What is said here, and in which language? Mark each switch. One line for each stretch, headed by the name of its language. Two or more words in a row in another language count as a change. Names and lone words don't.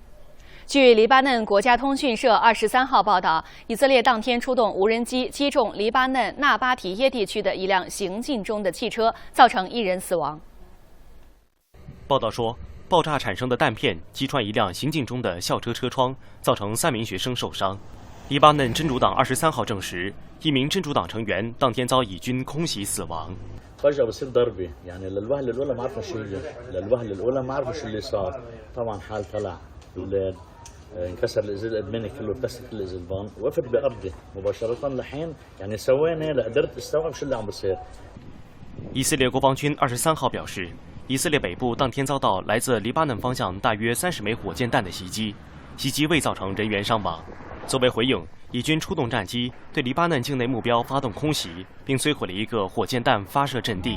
Chinese: 据黎巴嫩国家通讯社23号报道，以色列当天出动无人机击中黎巴嫩纳巴提耶地区的一辆行进中的汽车，造成1人死亡。报道说，爆炸产生的弹片击穿一辆行进中的校车车窗，造成3名学生受伤。黎巴嫩真主党23号证实，1名真主党成员当天遭以军空袭死亡。
Arabic: فجأة بصير ضربة يعني للوهلة الأولى ما عرفنا شو هي للوهلة الأولى ما عرفنا شو اللي صار طبعا حال طلع الأولاد انكسر الإزاز الأمامي كله اتكسر كل الإزاز وقفت بأرضي مباشرة لحين يعني ثواني لقدرت استوعب شو اللي عم بصير。
Chinese: 以色列国防军23号表示，以色列北部当天遭到来自黎巴嫩方向大约30枚火箭弹的袭击，袭击未造成人员伤亡。作为回应，以军出动战机对黎巴嫩境内目标发动空袭，并摧毁了一个火箭弹发射阵地。